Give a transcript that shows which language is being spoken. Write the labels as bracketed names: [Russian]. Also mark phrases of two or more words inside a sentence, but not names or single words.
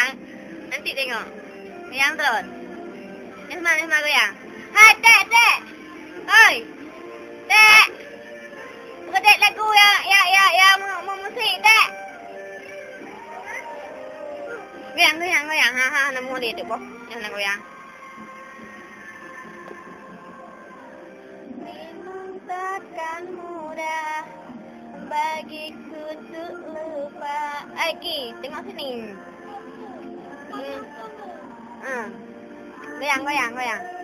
[Malay] Nanti tengok. Goyang terus. Nisma, Nisma goyang. Hai, Dek, Dek. Oi. Dek. Dek lagu ya musik, Dek. Goyang, goyang, goyang. Ha, nemu dia tu, boh. Yang nak goyang. Memang takkan mudah bagiku untuk lupa. Ki, tengok sini. Goyang, goyang, goyang.